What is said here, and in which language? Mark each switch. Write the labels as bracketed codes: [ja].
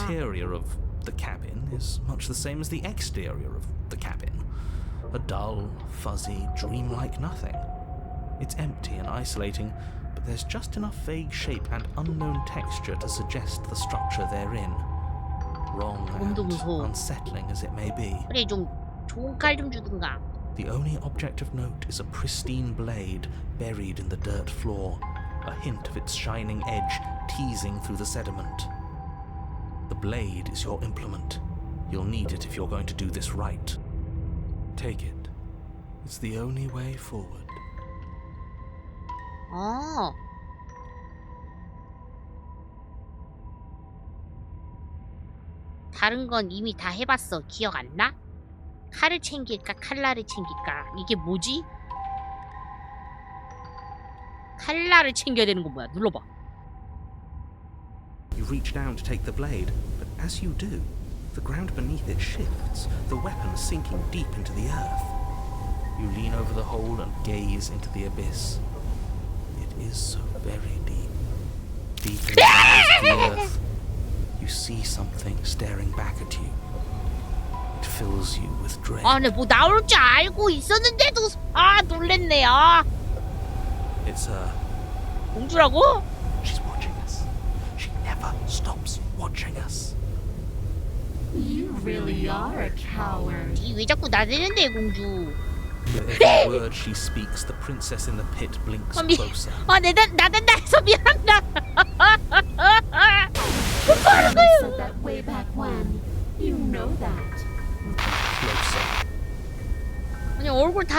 [en] interior of the cabin is much the same as the exterior of the cabin. A dull, fuzzy, dreamlike nothing. It's empty and isolating, but there's just enough vague shape and unknown texture to suggest the structure they're in. Wrong and unsettling as it may be. [ko] 그래 좀 좋은 칼 좀 주든가. [en] The only object of note is a pristine blade buried in the dirt floor, a hint of its shining edge teasing through the sediment. The blade is your implement. You'll need it if you're going to do this right. Take it. It's the only way forward. [ko] 어. 다른 건 이미 다 해봤어. 기억 안 나? 칼을 챙길까? 칼날을 챙길까? 이게 뭐지? 칼날을 챙겨야 되는 건 뭐야? 눌러봐. [en] You reach down to take the blade, but as you do, the ground beneath it shifts, the weapon sinking deep into the earth. You lean over the hole and gaze into the abyss. It is so very deep. Deep in the bowels of the earth. You see something staring back at you. It fills you with dread. [ko] 아, 네, 뭐 나올 줄 알고 있었는데도 놀랬네. [en] It's her. [ko] 공주라고? [en] She's watching us. She never stops watching us. You really are a coward. [ko] 이 왜 자꾸 나대는데 공주? [en] With every word she speaks, the princess in the pit blinks closer. [ko] 나댄다 해서 미안하다. [en] I said that way back when. You know that. Closer. [ko] 아니 얼굴 다